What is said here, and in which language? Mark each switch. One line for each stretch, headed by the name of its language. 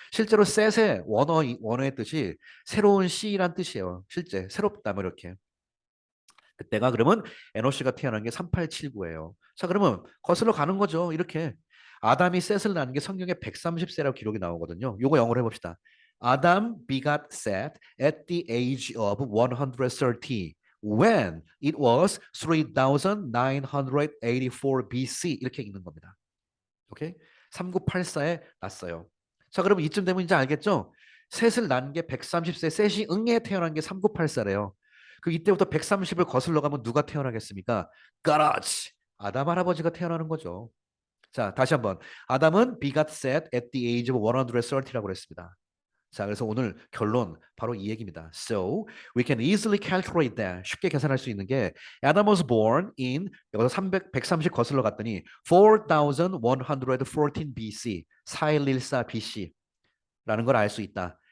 Korean: 실제로 셋의 원어의 뜻이 새로운 씨란 뜻이에요. 실제 새롭다 뭐 이렇게. 그때가 그러면 에노시가 태어난 게 3879예요. 자, 그러면 거슬러 가는 거죠. 이렇게 아담이 셋을 낳은 게 성경에 130세라고 기록이 나오거든요. 요거 영어로 해봅시다.
English: Adam begot Seth at the age of 130 when it was 3984 BC
Korean: 이렇게 읽는 겁니다. 오케이? 3984에 났어요. 자, 그러면 이쯤 되면 이제 알겠죠? 셋을 낳은 게 130세, 셋이 응에 태어난 게 3984래요. 그 이때부터 130을 거슬러 가면 누가 태어나겠습니까? 그렇지. 아담 할아버지가 태어나는 거죠. 자, 다시 한번. 아담은
English: begot Seth at the age of 130
Korean: 라고 그랬습니다. 자, 그래서 오늘 결론 바로 이 얘기입니다.
English: So we can easily calculate that.
Korean: 쉽게 계산할 수 있는 게
English: Adam was born in
Korean: 여기서 130 거슬러 갔더니 4114 BC 4114 BC라는 걸 알 수 있다.